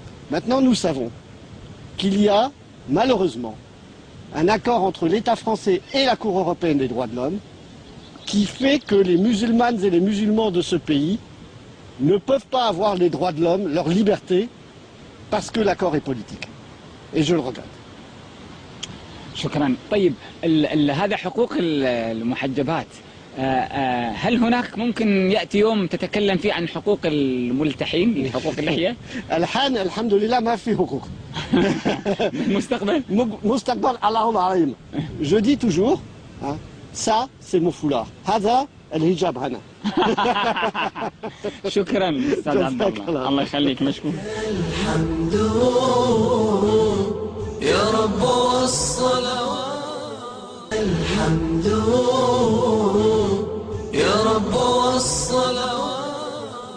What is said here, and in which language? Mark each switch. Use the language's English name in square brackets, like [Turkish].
[French] Maintenant, nous savons qu'il y a, malheureusement, un accord entre l'État français et la Cour européenne des droits de l'homme qui fait que les musulmanes et les musulmans de ce pays ne peuvent pas avoir les droits de l'homme, leur liberté, parce que l'accord est politique. Et je le regrette. [Arabic] شكرا. طيب هذا حقوق المحجبات، هل هناك ممكن يأتي يوم تتكلم فيه عن حقوق الملتحين، حقوق اللحية؟ الحين الحمد لله ما في حقوق. مستقبل؟ مستقبل اللهم علينا. [French] Je dis toujours, hein, ça c'est mon foulard. [Arabic] هذا الحجاب هنا. شكرا أستاذ عبد الله، الله يخليك، مشكور. الحمد يا رب والصلوات، الحمد يا رب والصلوات.